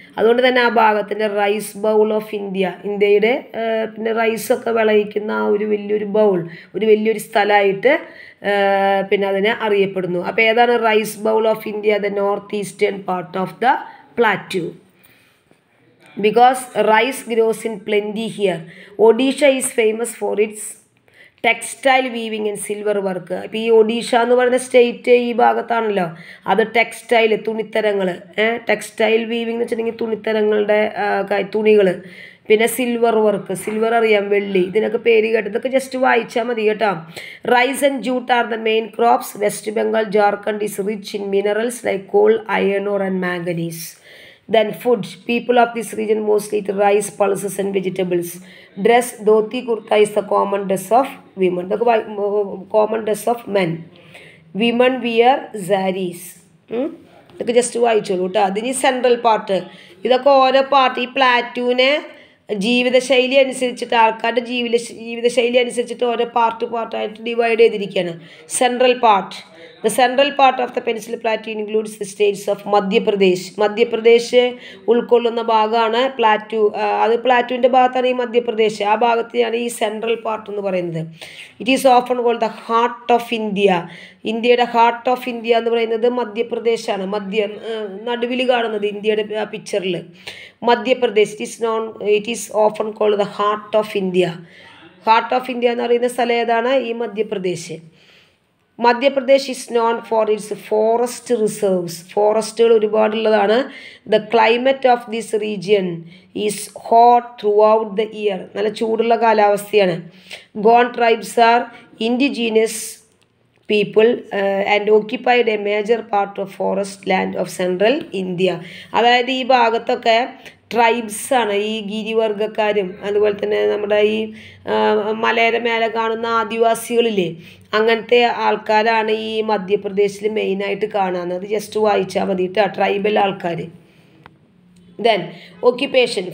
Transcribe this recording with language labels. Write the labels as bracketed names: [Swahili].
[Malayalam] അതുകൊണ്ട് തന്നെ ആ ഭാഗത്തിൻ്റെ റൈസ് ബൗൾ ഓഫ് ഇന്ത്യ, ഇന്ത്യയുടെ പിന്നെ റൈസൊക്കെ വിളയിക്കുന്ന ആ ഒരു വലിയൊരു ബൗൾ, ഒരു വലിയൊരു സ്ഥലമായിട്ട് പിന്നെ അതിനെ അറിയപ്പെടുന്നു. അപ്പോൾ ഏതാണ് [English] Rice bowl of India? The north eastern part of the plateau. Because rice grows in plenty here. Odisha is famous for its textile weaving and silver work. [Malayalam] ഇപ്പോൾ ഈ ഒഡീഷ എന്ന് പറയുന്ന സ്റ്റേറ്റ് ഈ ഭാഗത്താണല്ലോ, അത് ടെക്സ്റ്റൈൽ, തുണിത്തരങ്ങൾ, ടെക്സ്റ്റൈൽ വീവിങ് എന്ന് വെച്ചിട്ടുണ്ടെങ്കിൽ തുണിത്തരങ്ങളുടെ തുണികൾ. പിന്നെ സിൽവർ വർക്ക്, സിൽവർ അറിയാം, വെള്ളി, ഇതിനൊക്കെ പേര് കേട്ട് ഇതൊക്കെ ജസ്റ്റ് വായിച്ചാൽ മതി കേട്ടോ. [English] Rice and jute are the main crops. West Bengal, Jharkhand is rich in minerals like coal, iron ore and manganese. Then food. People of this region mostly eat rice, pulses and vegetables. Dress, dhoti kurta is the common dress of women. The common dress of men. Women wear sarees. [Malayalam] ഇതൊക്കെ just വായിച്ചോളൂ കേട്ടോ. അതിന് central part, ഇതൊക്കെ ഓരോ part ഈ പ്ലാറ്റൂവിനെ ജീവിതശൈലി അനുസരിച്ചിട്ട്, ആൾക്കാരുടെ ജീവിതശൈലി അനുസരിച്ചിട്ട് ഓരോ പാർട്ടായിട്ട് ഡിവൈഡ് ചെയ്തിരിക്കുകയാണ്. Central part [English] The central part of the Peninsular Plateau includes the states of Madhya Pradesh. [Malayalam] Madhya Pradesh ഉൾക്കൊള്ളുന്ന ഭാഗമാണ് പ്ലാറ്റു. അത് പ്ലാറ്റുവിൻ്റെ ഭാഗത്താണ് ഈ മധ്യപ്രദേശ്. ആ ഭാഗത്തെയാണ് ഈ സെൻട്രൽ പാർട്ട് എന്ന് പറയുന്നത്. [English] It is often called the heart of India. [Malayalam] ഇന്ത്യയുടെ ഹാർട്ട് ഓഫ് ഇന്ത്യ എന്ന് പറയുന്നത് മധ്യപ്രദേശാണ്. നടുവിൽ കാണുന്നത് ഇന്ത്യയുടെ പിക്ചറിൽ Madhya Pradesh. [English] It is often called the heart of India. [Malayalam] Heart of India എന്ന് പറയുന്ന സ്ഥലം ഏതാണ്? ഈ Madhya Pradesh. [English] Madhya Pradesh is known for its forest reserves. [Malayalam] ഫോറസ്റ്റുകൾ ഒരുപാടുള്ളതാണ്. [English] The climate of this region is hot throughout the year. [Malayalam] നല്ല ചൂടുള്ള കാലാവസ്ഥയാണ്. [English] Gond tribes are indigenous people and occupied a major part of forest land of central India. [Malayalam] അതായത് ഈ ഭാഗത്തൊക്കെ ട്രൈബ്സാണ്, ഈ ഗിരിവർഗക്കാരും അതുപോലെ തന്നെ നമ്മുടെ ഈ മലയുടെ മേലെ കാണുന്ന ആദിവാസികളില്ലേ, അങ്ങനത്തെ ആൾക്കാരാണ് ഈ മധ്യപ്രദേശിൽ മെയിനായിട്ട് കാണുന്നത്. അത് ജസ്റ്റ് വായിച്ചാൽ മതി കേട്ടോ, ട്രൈബൽ ആൾക്കാർ. [English] Then occupation.